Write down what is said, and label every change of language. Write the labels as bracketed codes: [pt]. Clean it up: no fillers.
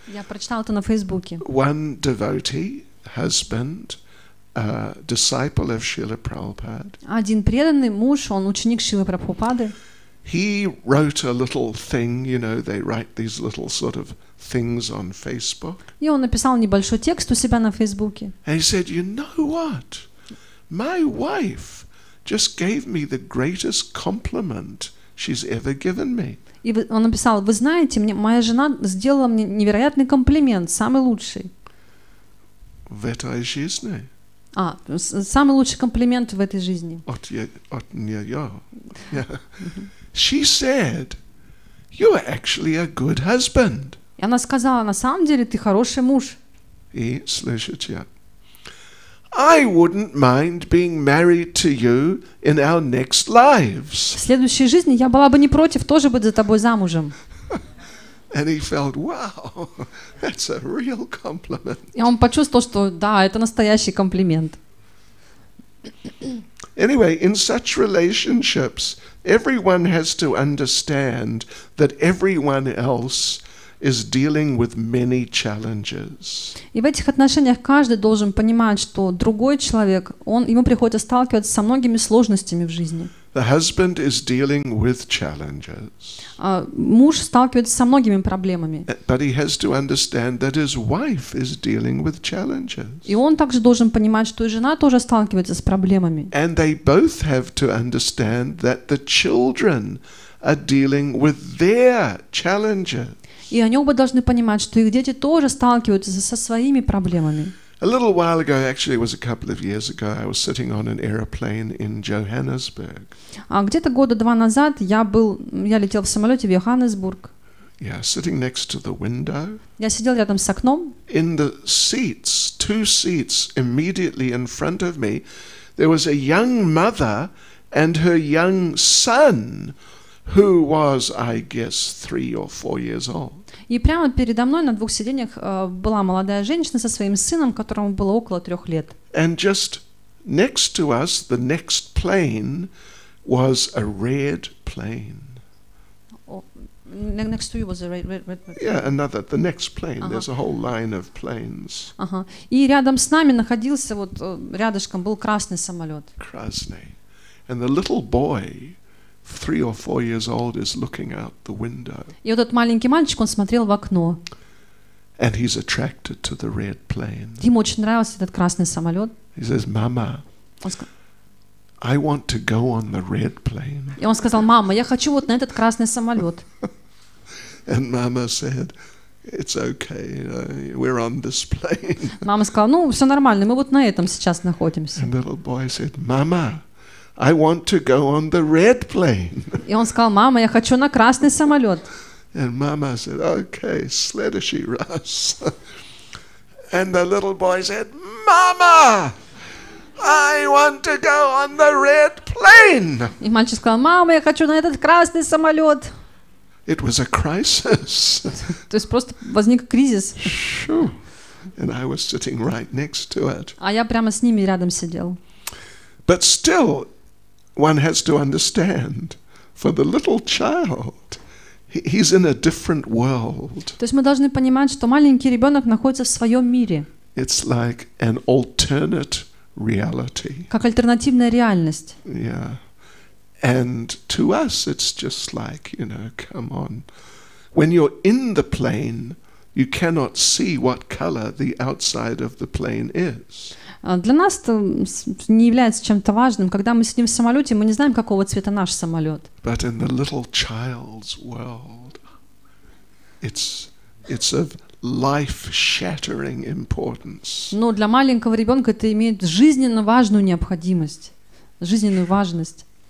[ru] Я прочитала это на Фейсбуке. [en] One devotee, husband, disciple of Srila Prabhupada, [ru] Один преданный муж, он ученик Шрилы Прабхупады. [en] he wrote a little thing, they write these little sort of things on Facebook. [ru] И он написал небольшой текст у себя на Фейсбуке. [en] And he said, you know what? My wife just gave me the greatest compliment she's ever given me. [ru] И он написал: вы знаете, моя жена сделала мне невероятный комплимент, самый лучший. В этой жизни. Самый лучший комплимент в этой жизни. От нее. [en] Yeah. She said, you are actually a good husband. [ru] И она сказала: на самом деле ты хороший муж. И слышите, [en] I wouldn't mind being married to you in our next lives. [ru] В следующей жизни я была бы не против тоже быть за тобой замужем. [en] And he felt, wow, that's a real compliment. [ru] И он почувствовал, что да, это настоящий комплимент. [en] Anyway, in such relationships, everyone has to understand that everyone else is dealing with many challenges. [ru] И в этих отношениях каждый должен понимать, что другой человек, ему приходится сталкиваться со многими сложностями в жизни. [en] The husband is dealing with challenges. [ru] Муж сталкивается со многими проблемами. [en] But he has to understand that his wife is dealing with challenges. [ru] И он также должен понимать, что и жена тоже сталкивается с проблемами. [en] And they both have to understand that the children are dealing with their challenges. [ru] И они оба должны понимать, что их дети тоже сталкиваются со своими проблемами. [en] A little while ago, actually it was a couple of years ago, I was sitting on an airplane in Johannesburg. [ru] Где-то года 2 назад я летел в самолете в Йоханнесбург. [en] Yeah, sitting next to the window. [ru] Я сидел рядом с окном. [en] In the seats, 2 seats immediately in front of me, there was a young mother and her young son, who was, I guess, 3 or 4 years old. [ru] И прямо передо мной на 2 сиденьях была молодая женщина со своим сыном, которому было около 3 лет. [en] And just next to us, the next plane was a red plane. Next to you was a red. Yeah, the next plane. There's a whole line of planes. [ru] И рядом с нами находился, рядышком был красный самолет. Krasny. [en] And the little boy, 3 or 4 years old, is looking out the window. [ru] И этот маленький мальчик, он смотрел в окно. [en] And he's attracted to the red plane. [ru] Ему очень нравился этот красный самолет. [en] He says, Mama, I want to go on the red plane. [ru] И он сказал: мама, я хочу на этот красный самолет. [en] And Mama said, it's okay, we're on this plane. [ru] Мама сказала: все нормально, мы на этом сейчас находимся. [en] And the little boy said, Mama, I want to go on the red plane. [ru] И он сказал: мама, я хочу на красный самолет. [en] And Mama said, okay, [ru] следующий раз. [en] And the little boy said, Mama, I want to go on the red plane. [ru] И мальчик сказал: мама, я хочу на этот красный самолет. [en] It was a crisis. [ru] То есть просто возник кризис. [en] And I was sitting right next to it. [ru] А я прямо с ними рядом сидел. [en] But still, one has to understand, for the little child, he's in a different world. [ru] То есть мы должны понимать, что маленький ребенок находится в своем мире. [en] It's like an alternate reality. [ru] Как альтернативная реальность. [en] Yeah. And to us, it's just like, come on. When you're in the plane, you cannot see what color the outside of the plane is. [ru] Для нас это не является чем-то важным. Когда мы сидим в самолете, мы не знаем, какого цвета наш самолет. [en] But in the little child's world, it's of life-shattering importance. [ru] Но для маленького ребенка это имеет жизненно важную необходимость, жизненную важность.